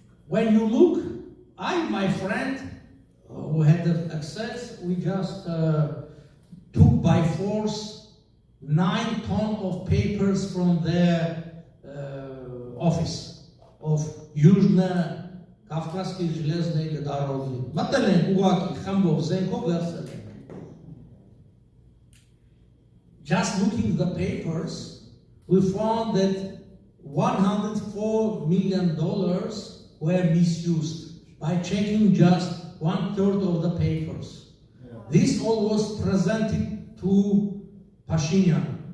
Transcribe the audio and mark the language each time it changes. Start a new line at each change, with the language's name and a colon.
English: when you look, my friend who had the access, we just took by force 9 tons of papers from their office of Южно-Кавказской железной дороги.
Armenian: Մտել ուղակի խմբով զենքով վերցել են.
English: Just looking at the papers, we found that $104 million were misused by checking just 1/3 of the papers. Yeah. This all was presented to Pashinyan.